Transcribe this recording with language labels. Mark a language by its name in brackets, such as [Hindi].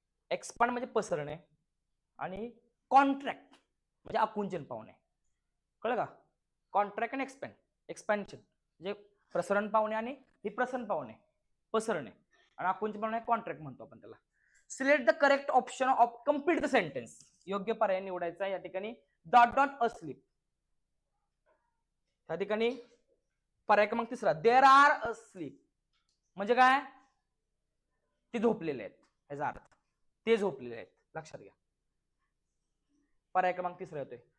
[Marathi] Expand म्हणजे पसरणे आणि contract म्हणजे आकुंचन पावणे, कळ का. कॉन्ट्रॅक्ट आणि एक्सपॅन्ड, एक्सपॅन्शन म्हणजे प्रसरण पावणे आणि प्रसरण पावणे, पसरणे, आणि आकुंचन पावणे कॉन्ट्रॅक्ट म्हणतो आपण त्याला. [English] Select the correct option of complete the sentence. [Marathi] योग्य पर्याय निवडायचा या ठिकाणी. डॉट डॉट अस्लीप, त्या ठिकाणी पर्याय क्रमांक तिसरा. [English] there are asleep [Marathi] म्हणजे काय, ते झोपलेले आहेत, याचा अर्थ ते झोपलेले आहेत, लक्षात घ्या. पर्याय क्रमांक तिसरा येतोय.